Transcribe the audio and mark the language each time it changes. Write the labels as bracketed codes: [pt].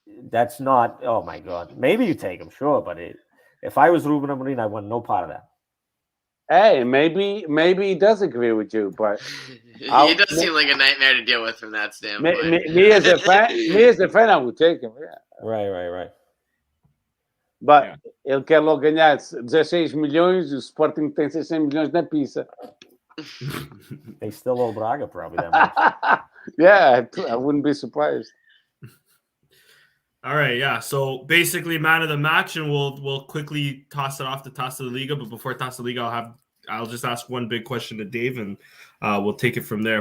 [en] That's not. Oh my god. Maybe you take him, sure, but if I was Ruben Amorim, I want no part of that. Hey, maybe he does agree with you, but he does seem like a nightmare to deal with from that standpoint. Me as a fan, I would take him. Yeah. Right. But [pt] ele quer logo ganhar 16 milhões e o Sporting tem 600 milhões na pizza. [en] They still owe Braga probably that much. Yeah, I wouldn't be surprised. All right, yeah. So basically, man of the match, and we'll quickly toss it off to Taça da Liga. But before Taça da Liga, I'll just ask one big question to Dave, and we'll take it from there.